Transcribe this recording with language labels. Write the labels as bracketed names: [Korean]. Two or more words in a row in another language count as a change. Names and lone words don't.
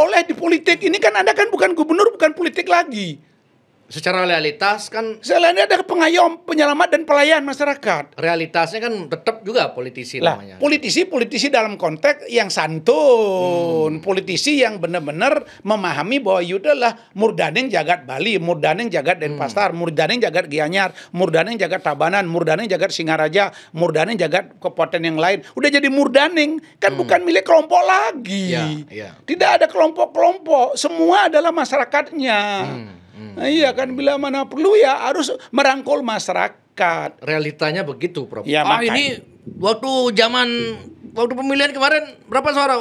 [Indonesian] boleh di politik ini kan Anda kan bukan gubernur, bukan politik lagi. Secara realitas kan Selain ada pengayom, penyelamat dan pelayan masyarakat. realitasnya kan tetap juga politisi Lah, namanya. politisi dalam konteks yang santun, politisi yang benar-benar memahami bahwa itu adalah [Balinese] murdaning jagat [Indonesian] Bali, [Balinese] murdaning jagat [Indonesian] Denpasar, [Balinese] murdaning jagat [Indonesian] Gianyar, [Balinese] murdaning jagat [Indonesian] Tabanan, [Balinese] murdaning jagat [Indonesian] Singaraja, [Balinese] murdaning jagat [Indonesian] kabupaten yang lain. Udah jadi murdaning, kan bukan milik kelompok lagi. Ya. Tidak ada kelompok-kelompok, semua adalah masyarakatnya. Iya kan, bila mana perlu ya harus merangkul masyarakat. Realitanya begitu, Prof. Ya, makanya. Ini waktu pemilihan kemarin berapa suara?